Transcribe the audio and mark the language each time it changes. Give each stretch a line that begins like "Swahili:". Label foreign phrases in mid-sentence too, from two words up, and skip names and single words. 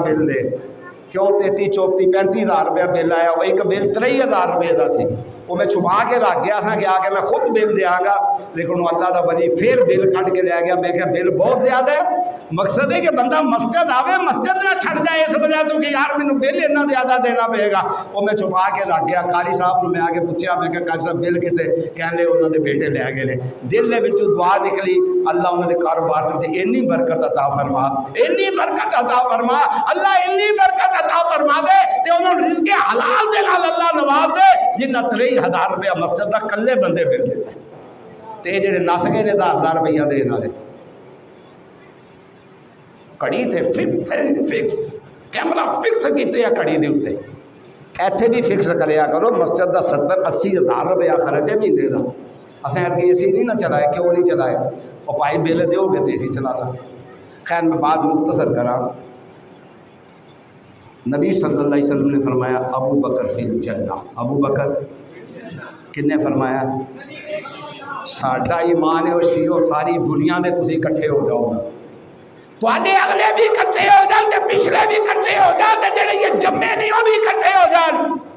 Punjabi: بل دے کیوں 33 34 35 ہزار روپیہ بل آیا وہ ایک بل 23 ہزار روپے دا سی وہ میں چھپا کے رکھ گیا سا کہ آ کے میں خود بل دیا گا لیکن وہ اللہ دا ولی پھر بل کٹ کے لے گیا میں کہ بل بہت زیادہ ہے مقصد ہے کہ بندہ مسجد آوے مسجد نہ چھڑ جائے اس وجہ تو کہ یار مینوں بل اتنا زیادہ دینا پے گا وہ میں چھپا کے رکھ گیا قاری صاحب نے میں آ کے پوچھا میں کہ قاری صاحب بل کتے کہندے انہاں دے بیٹے لے گئے نے دل دے وچوں دعا نکلی اللہ انہاں دے کاروبار دے وچ اتنی برکت عطا فرما اتنی برکت عطا فرما اللہ اتنی برکت عطا فرما دے تے انہاں نوں رزق حلال دے نال اللہ نواز دے جنہ 23,000 روپیہ مسجد دا کلے بندے بل دیتا تے جڑے نس گئے نے 10,000 روپیہ دین والے کڑی تے فکس کیمرہ فکس کیتے ہیں کڑی دے اوتے ایتھے بھی فکس کریا کرو مسجد دا 70-80 ہزار روپیہ خرچ ہے مہینے دا اساں اے سی نہیں نہ چلائے کیوں نہیں چلائے او بھائی بل دیو گے تے اسی چلانا خیر میں بات مختصر کراں نبی
Arabic: صلی اللہ علیہ وسلم
Punjabi: نے فرمایا ابو بکر
Arabic: فی الجنہ
Punjabi: ابو بکر کنے فرمایا ساڈا ایمان ہے او شیعو ساری دنیا دے تسی اکٹھے ہو جاؤ تواڈے اگلے بھی اکٹھے ہو جان تے پچھلے بھی اکٹھے ہو جان تے جڑے یہ جمے نہیں وہ بھی اکٹھے ہو جان